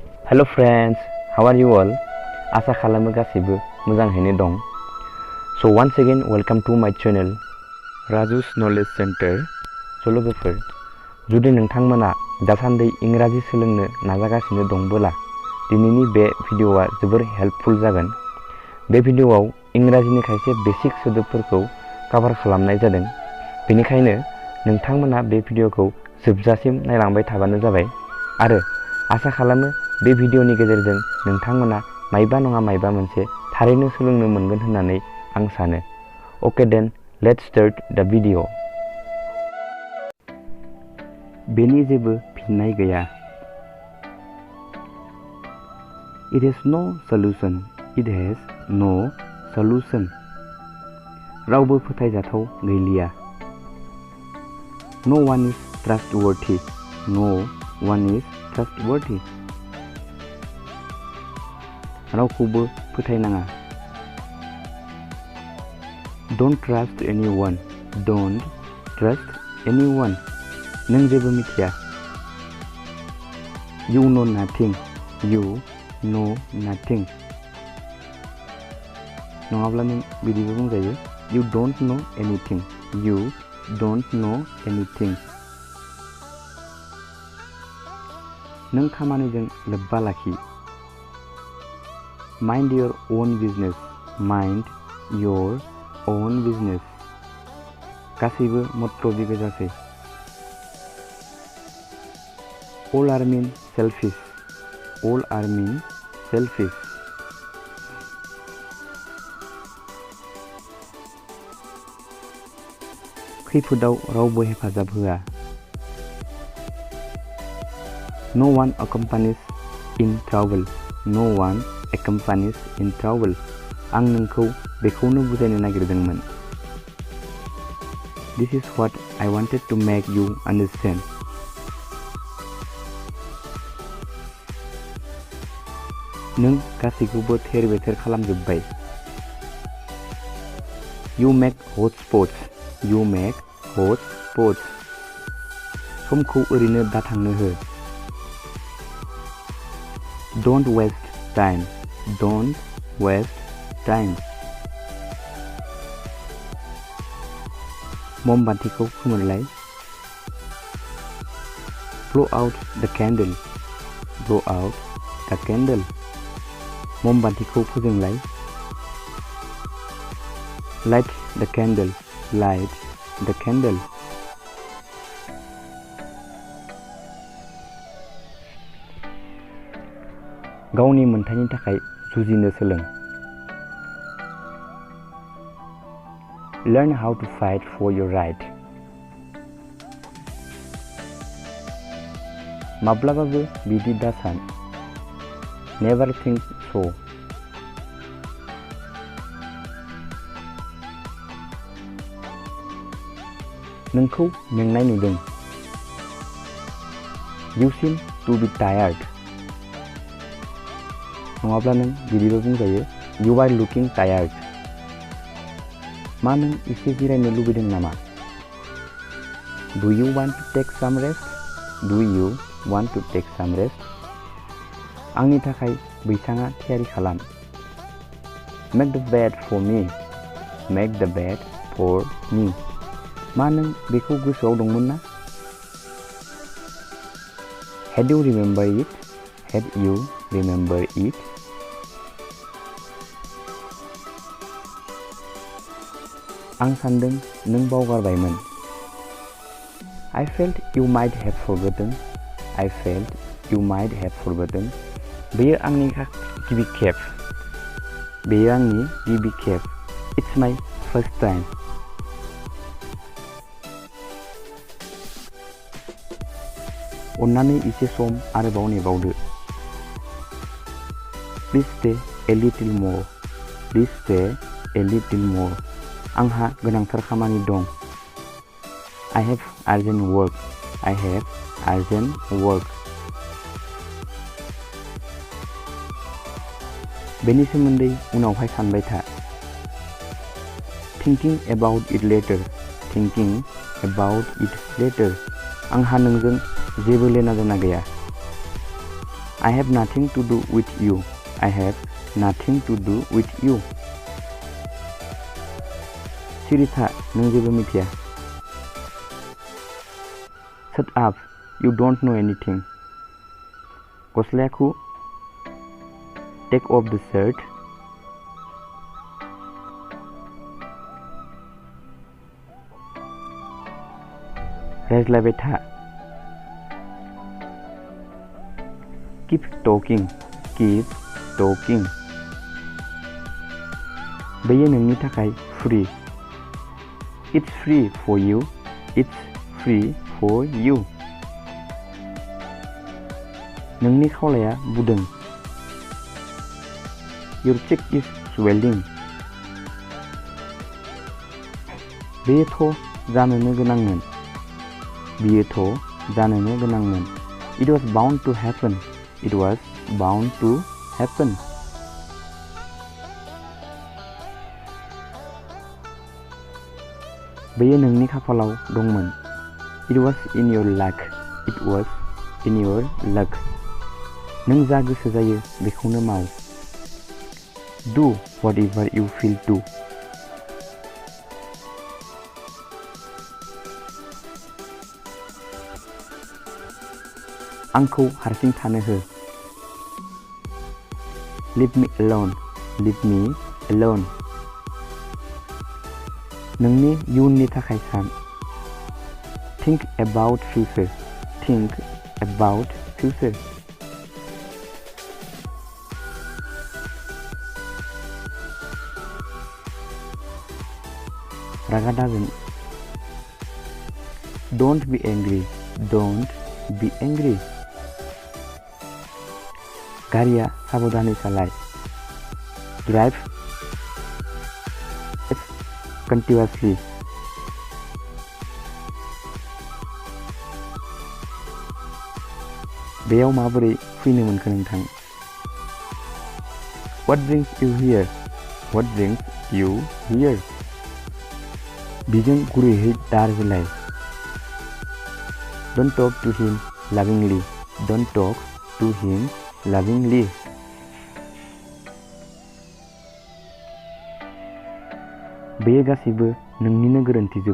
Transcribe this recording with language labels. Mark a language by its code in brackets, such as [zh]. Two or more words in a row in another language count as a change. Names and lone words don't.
[en] Hello friends, how are you all? [brx] आसा खालामो गासैबो मोजाङैनो दं. [en] So once again welcome to my channel RAJU'S Knowledge Center. [brx] So लोगोफोर, जुदि नोंथांमोना दासान्दि इंराजि सोलोंनो नाजागासिनो दंबोला दिनैनि बे भिडिअआ जोबोर हेल्पफुल जागोन. बे भिडिअआव इंराजिनि खायसे बेसिक सोदोबफोरखौ कभार खालामनाय जादों. बेनिखायनो नोंथांमोना बे भिडिअखौ जोबजासिम नायलांबाय थाबानो जाबाय आरो आसा खालामो बे भिडिअनि गेजेरजों नोंथांमोना मायबा नङा मायबा मोनसे थारैनो सोलोंनो मोनगोन होननानै आं सानो. [en] Okay then, let's start the video. [brx] बेनि जेबो फिननाय गैया. [en] It has no solution. It has no solution. [brx] रावबो फोथायजाथाव गैलिया. [en] No one is trustworthy. No one is trustworthy. [brx] रावखौबो फोथायनाङा. [en] Don't trust anyone. Don't trust anyone. [brx] नों जेबो मिथिया. [en] You know nothing. You know nothing. [brx] नङाब्ला नों बिदिबो बुंजायो. [en] You don't know anything. You don't know anything. [brx] नों खामानिजों लोब्बा लाखि. [en] Mind your own business. Mind your own business. [brx] गासैबो मत्लबि गोजासै. [en] All are mean selfish. All are mean selfish. [brx] खैफोदाव रावबो हेफाजाब होआ. [en] No one accompanies in trouble. No one accompanies in trouble. [brx] आं नोंखौ बेखौनो बुजायनो नागिरदोंमोन. [en] This is what I wanted to make you understand. [brx] नों गासैखौबो थेर बेथेर खालामजोब्बाय. [en] You make hot spots. You make hot spots. [brx] समखौ ओरैनो दाथांनो हो. [en] Don't waste time. Don't waste time. [brx] ममबातिखौ खोमोरलाय. [en] Blow out the candle. Blow out the candle. [brx] ममबातिखौ फोजोंलाय. [en] Light the candle. Light the candle. [brx] गावनि मोनथायनि थाखाय जुजिनो सोलों. [en] Learn how to fight for your right. [brx] माब्लाबाबो बिदि दासान. [en] Never think so. [brx] नोंखौ मेंनाय नुदों. [en] You seem to be tired. [brx] नङाब्ला नों बिदिबो बुंजायो. [en] You are looking tired. [brx] मा नों एसे जिरायनो लुबैदों नामा? [en] Do you want to take some rest? Do you want to take some rest? [brx] आंनि थाखाय बैसाङा थियारि खालाम. [en] Make the bed for me. Make the bed for me. [brx] मा नों बेखौ गोसोआव दंमोन ना? [en] Had you remember it? Had you remember it? [brx] आं सान्दों नों बावगारबायमोन. [en] I felt you might have forgotten. I felt you might have forgotten. [brx] बेयो आंनि गिबि खेब. बेयो आंनि गिबि खेब. [en] It's my first time. [brx] अन्नानै एसे सम आरोबाव नेबावदो. [en] Please stay a little more. Please stay a little more. [brx] आंहा गोनांथार खामानि दं. [en] I have urgent work. I have urgent work. [brx] बेनि सोमोन्दै उनावहाय सानबाय था. [en] Thinking about it later. Thinking about it later. [brx] आंहा नोंजों जेबो [hi] लेना देना [brx] गैया. [en] I have nothing to do with you. I have nothing to do with you. [brx] सिरि था नों जेबो मिथिया. [en] Shut up. You don't know anything. [brx] गस्लाया खु. [en] Take off the shirt. [brx] रायज्लायबाय था. [en] Keep talking. Keep talking. [brx] बेयो नोंनि थाखाय free. [en] It's free for you. It's free for you. [brx] नोंनि खावलाया बुदों. [en] Your cheek is swelling. [brx] बेयोथ' जानोनो गोनांमोन. बेयोथ' जानोनो गोनांमोन. [en] It was bound to happen. It was bound to happen. [brx] बेयो नोंनि खाफालाव दंमोन. [en] It was in your luck. It was in your luck. [brx] नों जा गोसो जायो बेखौनो माव. [en] Do whatever you feel to. [brx] आंखौ हारसिं थानो हो. [en] Leave me alone. Leave me alone. [brx] नोंनि इयुननि थाखाय सान. [en] Think about future. Think about future. [brx] रागा दाजों. [en] Don't be angry. Don't be angry. [brx] गारिया साबधानै सालाय. [en] Drive continuously. [brx] बेयाव माबोरै फैनो मोनखो नोंथां? [en] What brings you here? What brings you here? [brx] बिजों गुरैयै दारज्लाय. [en] Don't talk to him lovingly. Don't talk to him lovingly. [brx] बेयो गासैबो नोंनिनो गोरोन्थि जोब.